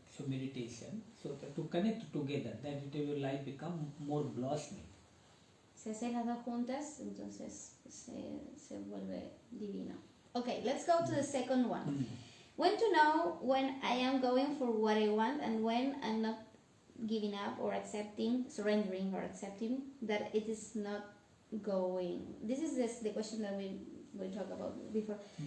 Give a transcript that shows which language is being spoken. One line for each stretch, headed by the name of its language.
English: So meditation, so to connect together, then your life become more blossoming.
Spanish: Si haces las dos juntas, entonces se vuelve divino.
English: Okay, let's go to the second one. When to know when I am going for what I want and when I'm not giving up or surrendering or accepting that it is not going. This is the question that we talked about before.